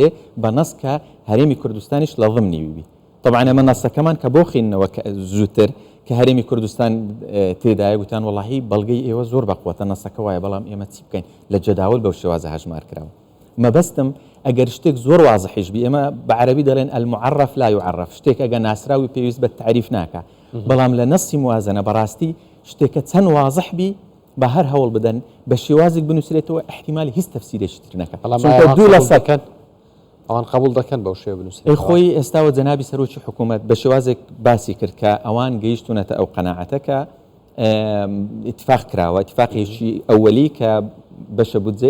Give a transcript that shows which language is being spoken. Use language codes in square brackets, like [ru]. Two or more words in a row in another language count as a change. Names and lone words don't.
[ckb] بە نەس کە هەرێمی کوردستانیش لە ضمنی ببی طبعا ئەمە نەسەکەمان کە بۆ خینەوە زووتر کە هەرێمی کوردستان تێدایە گوتان وڵاهی بەڵگەی ئێوە زۆر بەقوەتە نەسەکە وایە بەڵام ئێمە چی بکەین لە جەداول بەو شێوازە هەژمار کراوە مەبەستم ئەگەر شتێک زۆر وازحیش بی ئێمە بە عەرەبی دەڵێن [ar] المعرف لا يعرف [ckb] شتێک ئەگە ناسراوی پێویست بە تعریف ناکە بەڵام لە نەسی موازنە بەڕاستی شتێکە چەند وازح بی بە هەر هەوڵ بدەن بە شێوازێک بنووسرێتەوە احتیمالی هیچ تەفسیرێکی تر نەکە دوو لە سەکەن ئەوان قبول دەکەن بەو شێوە بنووسێت خۆی ئێستاوە جەنابی سەرۆکی حکوومەت بە شێوازێک باسی کرد کە ئەوان گەیشتونەتە ئەو قەناعەتەکە اتفاق کراوە اتفاقێکی ئەوەلی کە بەشە بودجەی